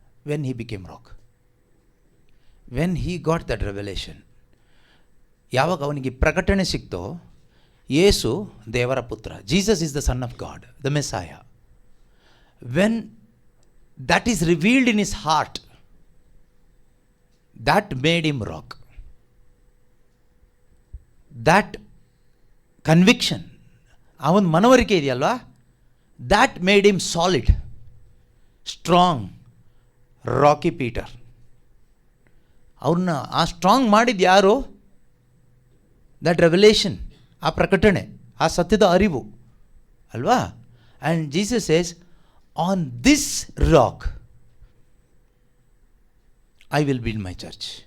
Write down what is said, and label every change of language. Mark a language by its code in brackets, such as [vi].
[en] when he became rock, when he got that revelation, [kn] ಯಾವಾಗ ಅವನಿಗೆ ಪ್ರಕಟಣೆ ಸಿಕ್ತೋ, ಯೇಸು ದೇವರ ಪುತ್ರ, [en] Jesus is the son of God, the Messiah. When that is revealed in his heart, that made him rock. That conviction, [kn] ಅವನ ಮನವರಿಕೆ ಇದೆಯಲ್ವಾ, [en] that made him solid, strong, rocky Peter. [kn] ಅವ್ರನ್ನ ಆ ಸ್ಟ್ರಾಂಗ್ ಮಾಡಿದ್ದು ಯಾರು? [en] that revelation, [kn] ಆ ಪ್ರಕಟಣೆ, ಆ ಸತ್ಯದ ಅರಿವು ಅಲ್ವಾ. [en] And Jesus says, on this rock I will build my church.